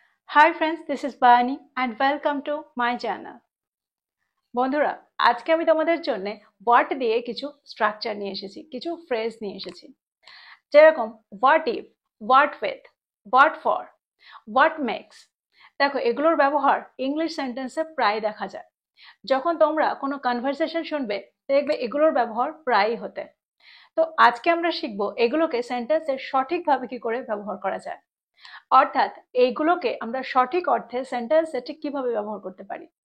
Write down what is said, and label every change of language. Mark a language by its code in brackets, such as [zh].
[en] Hi friends, this is Bayani and welcome to my channel. [bn] বন্ধুরা, আজকে আমি তোমাদের জন্য what দিয়ে কিছু স্ট্রাকচার নিয়ে এসেছি, কিছু ফ্রেজ নিয়ে এসেছি। যেরকম what if, what with, what for, what makes। দেখো, এগুলোর ব্যবহার ইংলিশ সেন্টেন্সে প্রায় দেখা যায়। যখন তোমরা কোনো কনভারসেশন শুনবে, দেখবে এগুলোর ব্যবহার প্রায়ই হতে। তো আজকে আমরা শিখবো এগুলোকে সেন্টেন্সে সঠিকভাবে কি করে ব্যবহার করা যায়, অর্থাৎ এইগুলোকে আমরা সঠিক অর্থে সেন্টেন্সে ঠিক কিভাবে ব্যবহার করতে পারি।